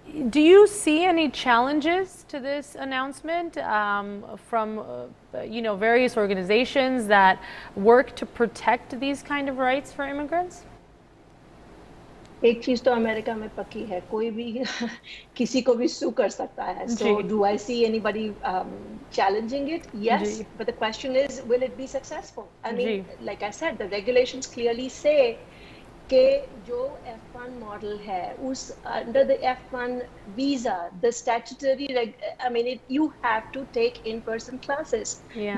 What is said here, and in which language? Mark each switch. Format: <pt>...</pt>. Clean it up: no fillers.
<en>Do you see any challenges to this announcement from you know, various organizations that work to protect these kind of rights for immigrants?</en> <hi>एक चीज तो America में पक्की है, कोई भी किसी को भी sue कर सकता है.</hi> <en>So do I see anybody challenging it? Yes, but the question is, will it be successful? I mean, like I said, the regulations clearly say</en> <hi>कि जो F1 model है, उस</hi> <en>under the F1 visa, the statutory, I mean, you have to take in-person classes. Yeah.</en>